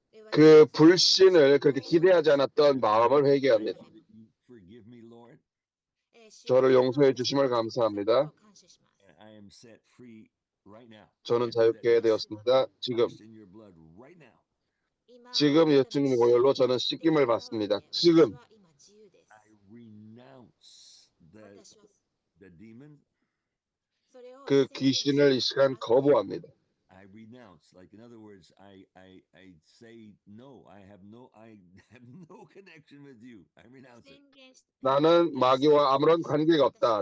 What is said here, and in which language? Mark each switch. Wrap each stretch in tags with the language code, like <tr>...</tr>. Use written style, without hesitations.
<ko>그 불신을 그렇게 기대하지 않았던 마음을 회개합니다.</ko> <en>That you forgive me, Lord.</en> <ko>저를 용서해 주심을 감사합니다.</ko> <en>And I am set free right now.</en> <ko>저는</ko> <en>I put that</en> <ko>자유케 되었습니다. 지금</ko> <en>washed in your blood right now.</en> <ko>지금 예수님 보혈로 저는 씻김을 받습니다. 지금</ko> <en>I renounce the demon.</en> <ko>그 귀신을 이 시간 거부합니다.</ko> <en>I renounce. Like in other words, I say no. I have no connection with you. I renounce it.</en> <ko>나는 마귀와 아무런 관계가 없다.</ko>